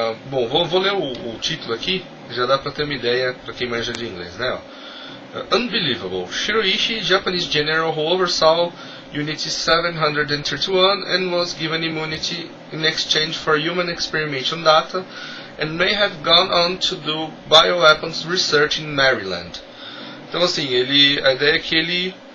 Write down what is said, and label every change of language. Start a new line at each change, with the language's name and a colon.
Portuguese: bom, vou ler o título aqui, já dá para ter uma ideia para quem manja de inglês, né?
English: Unbelievable. Shiroishi, Japanese general who oversaw Unit 731 and was given immunity in exchange for human experimentation data and may have gone on to do bioweapons research in Maryland.
Portuguese: Então, assim, a ideia é que ele...